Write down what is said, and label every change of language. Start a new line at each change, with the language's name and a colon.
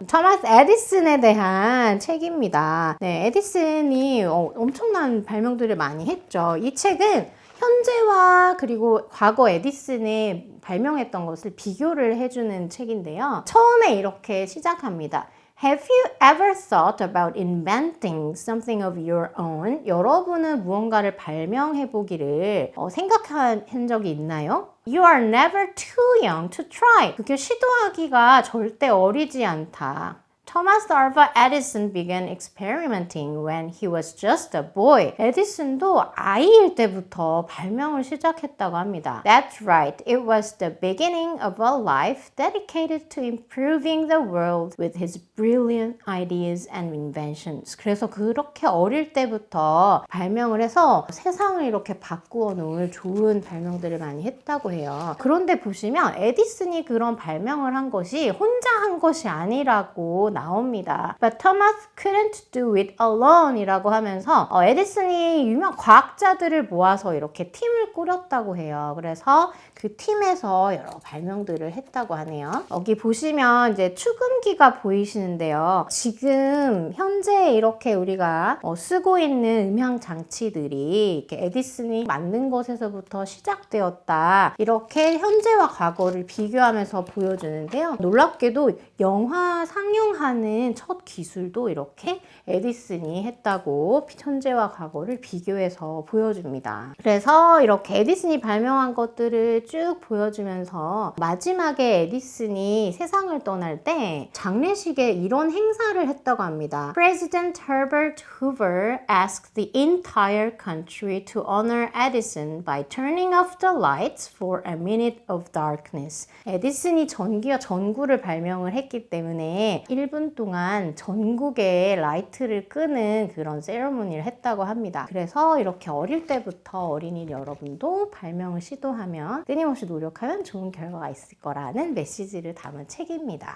Korean: 토마스 에디슨에 대한 책입니다. 네, 에디슨이 엄청난 발명들을 많이 했죠. 이 책은 현재와 그리고 과거 에디슨이 발명했던 것을 비교를 해주는 책인데요. 처음에 이렇게 시작합니다.
English: Have you ever thought about inventing something of your own?
Korean: 여러분은 무언가를 발명해 보기를 생각한 적이 있나요?
English: You are never too young to try.
Korean: 그게 시도하기가 절대 어리지 않다.
English: Thomas Alva Edison began experimenting when he was just a boy.
Korean: 에디슨도 아이일 때부터 발명을 시작했다고 합니다.
English: That's right. It was the beginning of a life dedicated to improving the world with his brilliant ideas and inventions.
Korean: 그래서 그렇게 어릴 때부터 발명을 해서 세상을 이렇게 바꾸어 놓을 좋은 발명들을 많이 했다고 해요. 그런데 보시면 에디슨이 그런 발명을 한 것이 혼자 한 것이 아니라고 나옵니다.
English: But Thomas couldn't do it alone
Korean: 이라고 하면서 에디슨이 유명 과학자들을 모아서 이렇게 팀을 꾸렸다고 해요. 그래서 그 팀에서 여러 발명들을 했다고 하네요. 여기 보시면 이제 축음기가 보이시는데요. 지금 현재 이렇게 우리가 쓰고 있는 음향 장치들이 이렇게 에디슨이 만든 것에서부터 시작되었다. 이렇게 현재와 과거를 비교하면서 보여주는데요. 놀랍게도 영화 상영한 하는 첫 기술도 이렇게 에디슨이 했다고 현재와 과거를 비교해서 보여줍니다. 그래서 이렇게 에디슨이 발명한 것들을 쭉 보여주면서 마지막에 에디슨이 세상을 떠날 때 장례식에 이런 행사를 했다고 합니다.
English: President Herbert Hoover asked the entire country to honor Edison by turning off the lights for a minute of darkness.
Korean: 에디슨이 전기와 전구를 발명을 했기 때문에 1분 동안 전국에 라이트를 끄는 그런 세레모니를 했다고 합니다. 그래서 이렇게 어릴 때부터 어린이 여러분도 발명을 시도하면 끊임없이 노력하면 좋은 결과가 있을 거라는 메시지를 담은 책입니다.